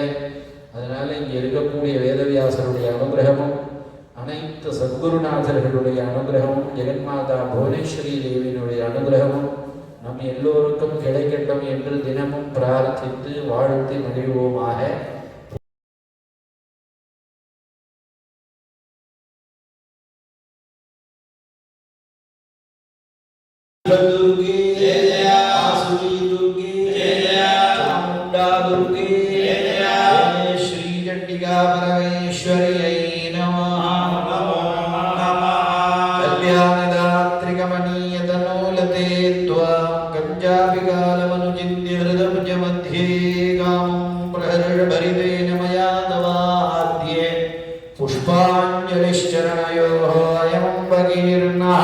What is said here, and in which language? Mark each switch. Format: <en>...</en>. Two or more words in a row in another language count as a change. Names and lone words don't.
<ta>அதனால இங்கே இருக்கக்கூடிய வேதவியாசருடைய அனுகிரகமும் அனைத்து சத்குருநாதர்களுடைய அனுகிரகமும் ஜெகன்மாதா புவனேஸ்வரி தேவியினுடைய அனுகிரகமும் நம் எல்லோருக்கும் கிடைக்கட்டும் என்று தினமும் பிரார்த்தித்து வாழ்த்தி மகிழ்வோமாக.</ta> <sa>दुर्गे जय जय, आसुरी दुर्गे जय जय, चामुंडा दुर्गे जय जय, श्री चंडिका परमेश्वर्यै नमः। कल्याणदात्रिकमणीयतनोलते त्वां कञ्जाभिकालमनुचिन्त्य हृदय मध्ये कामं प्रहर्षभरितेन मया तवाद्ये पुष्पाञ्जलिश्चरणयोः अयं भगीर्</sa>